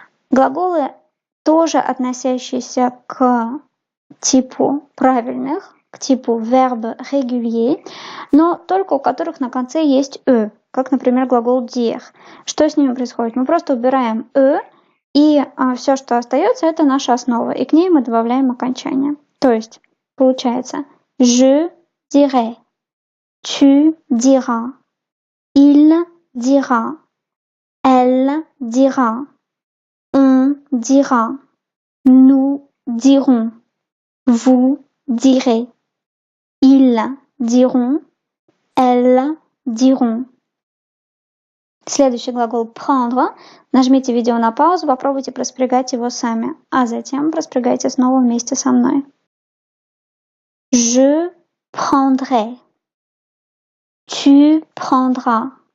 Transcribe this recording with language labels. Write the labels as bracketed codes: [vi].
[ru] Глаголы, тоже относящиеся к типу правильных, к типу verbe régulier, но только у которых на конце есть как, например, глагол dire. Что с ними происходит? Мы просто убираем и все, что остается, это наша основа, и к ней мы добавляем окончание. То есть, получается, [fr] je dirai, tu diras, il dira, elle dira, on dira, nous dirons, vous direz, ils diront, elles diront. [ru] Следующий глагол «прendre». Нажмите видео на паузу, попробуйте проспрягать его сами, а затем проспрягайте снова вместе со мной. [fr] Je prendrai. Tu prendras.